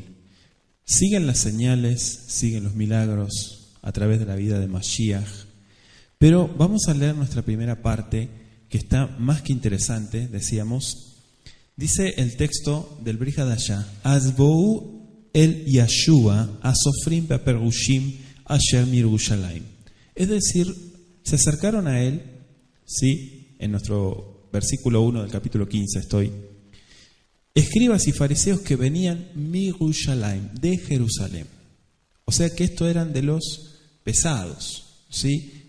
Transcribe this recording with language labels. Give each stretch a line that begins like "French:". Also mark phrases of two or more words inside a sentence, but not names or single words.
Spanish: Siguen las señales, siguen los milagros a través de la vida de Mashiach, pero vamos a leer nuestra primera parte, que está más que interesante, decíamos. Dice el texto del Brit Hadashah:
Hebrew: אז באו אל ישוע הסופרים והפרושים אשר מירושלים.
Spanish: Es decir, se acercaron a él, ¿sí? En nuestro versículo 1 del capítulo 15 estoy. Escribas y fariseos que venían Mirushalayim, de Jerusalén. O sea que estos eran de los pesados, ¿sí?